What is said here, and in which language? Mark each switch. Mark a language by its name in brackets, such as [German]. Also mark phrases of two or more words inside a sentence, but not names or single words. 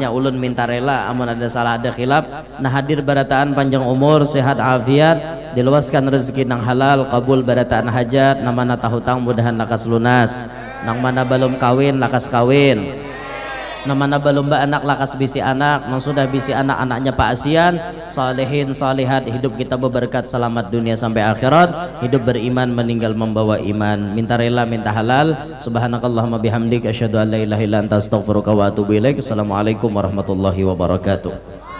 [Banjar] Ulun minta rela amun ada salah ada khilaf. Nah hadir barataan panjang umur, sehat afiat, diluaskan rezeki nang halal, kabul barataan hajat, namana tahutang mudahan lakas lunas, nang mana belum kawin lakas kawin, nang mana belum anak lakas bisi anak, nang sudah bisi anak anaknya Pak Asian, salihin salihat, hidup kita berberkat selamat dunia sampai akhirat, hidup beriman meninggal membawa iman. Minta rela minta halal. [Arabic] سبحانك اللهم وبحمدك أشهد أن لا إله إلا أنت أستغفرك وأتوب إليك. السلام عليكم ورحمة الله وبركاته.